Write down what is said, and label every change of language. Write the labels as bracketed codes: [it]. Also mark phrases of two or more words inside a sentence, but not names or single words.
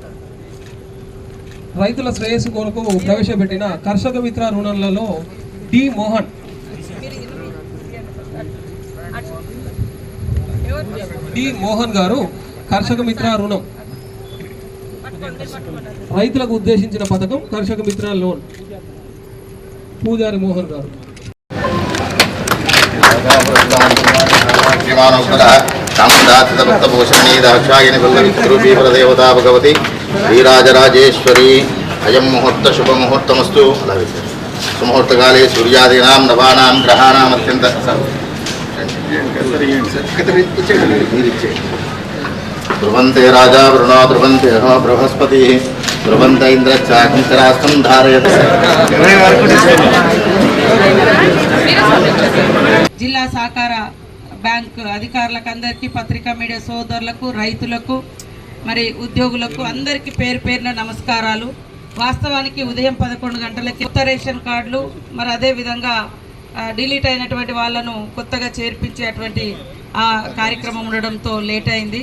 [te] రైతుల శ్రేయస్సు కొరకు ప్రవేశపెట్టిన కర్షక మిత్ర రుణాలలో డి మోహన్ గారు కర్షక మిత్ర రుణం రైతులకు ఉద్దేశించిన పథకం కర్షక మిత్ర లోన్. పూజారి మోహన్ గారు. [sa] देवता भगवती श्रीराजराजेश्वरी अयं मुहूर्त शुभ मुहूर्तमस्तु सुमुहूर्तकाले सूर्यादीनां नवानां ग्रहाणां अत्यंत ध्रुवन्ते राजा वरुणो ध्रुवन्ते बृहस्पति ध्रुवन्त इंद्रश्चाग्निकरास्तं धारयति. [te] జిల్లా సహకార బ్యాంక్ అధికారులకు అందరికీ, పత్రికా మీడియా సోదరులకు, రైతులకు, మరి ఉద్యోగులకు అందరికీ పేరు పేరున నమస్కారాలు. వాస్తవానికి ఉదయం 11 గంటలకి కొత్త రేషన్ కార్డులు, మరి అదేవిధంగా డిలీట్ అయినటువంటి వాళ్ళను కొత్తగా చేర్పించేటువంటి ఆ కార్యక్రమం ఉండడంతో లేట్ అయింది.